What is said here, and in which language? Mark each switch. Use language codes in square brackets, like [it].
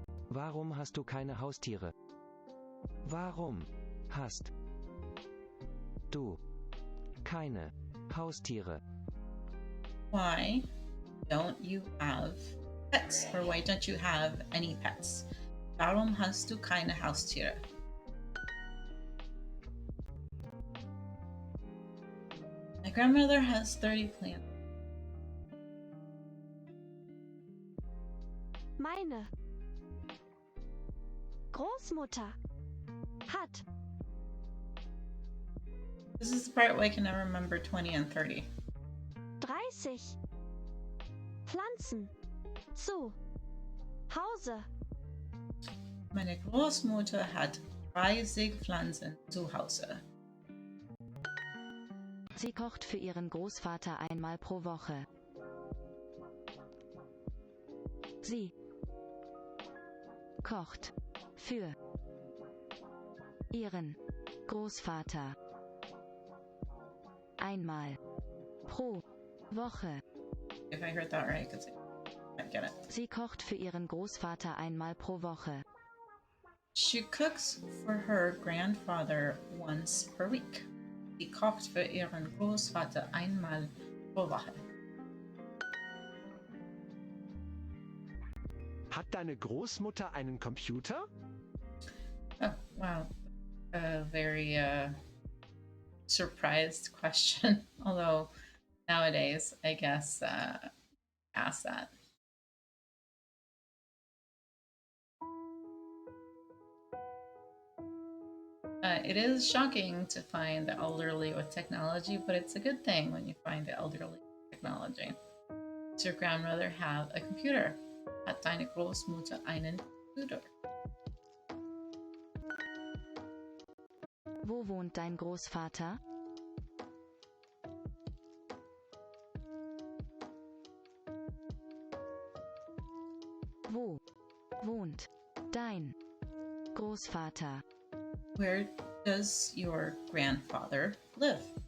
[de] Warum hast du keine Haustiere? Warum hast du keine Haustiere? [en] Why don't you have pets? Or why don't you have any pets? [de] Warum hast du keine Haustiere? [en] My grandmother has 30 plants. [de] Meine Großmutter hat [en] This is the part where I can never remember 20 and 30. [de] 30 Pflanzen zu Hause. Meine Großmutter hat 30 Pflanzen zu Hause. Sie kocht für ihren Großvater einmal pro Woche. Sie kocht für ihren Großvater einmal pro Woche. [en] If I heard that right, because I get it. [de] Sie kocht für ihren Großvater einmal pro Woche. [en] She cooks for her grandfather once per week. [de] Sie kocht für ihren Großvater einmal pro Woche. Hat deine Großmutter einen Computer? [en] Oh, wow. A very surprised question. Although nowadays, I guess, ask that. It is shocking to find the elderly with technology, but it's a good thing when you find the elderly with technology. Does your grandmother have a computer? [de] Hat deine Großmutter einen Computer? Wo wohnt dein Großvater? Wo wohnt dein Großvater? [en] Where does your grandfather live?